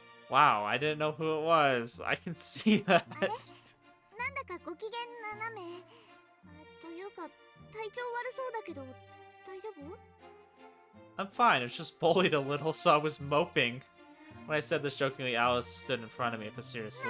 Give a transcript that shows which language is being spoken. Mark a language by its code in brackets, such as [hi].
[en] Wow, I didn't know who it was. I can see that. [ja] あれ、なんだかご機嫌斜め。というか体調悪そうだけど大丈夫？ [en] I'm fine. I was just bullied a little, so I was moping. When I said this jokingly, Alice stood in front of me with a serious